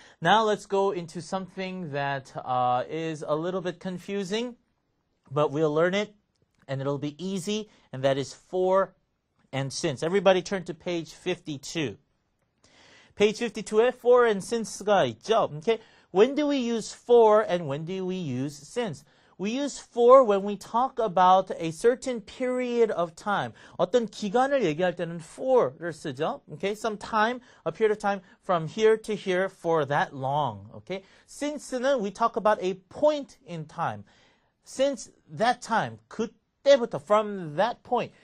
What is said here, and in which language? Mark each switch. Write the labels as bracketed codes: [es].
[en] Now let's go into something that is a little bit confusing, but we'll learn it and it'll be easy, and that is for and since. Everybody turn to page 52. Page 52에 for and since가 [ko] 있죠. [en] Okay? When do we use for and when do we use since? We use for when we talk about a certain period of time. [ko] 어떤 기간을 얘기할 때는 for를 쓰죠. [en] Okay? Some time, a period of time from here to here for that long. Okay? Since는 we talk about a point in time. Since that time, [ko] 그때부터, [en] from that point.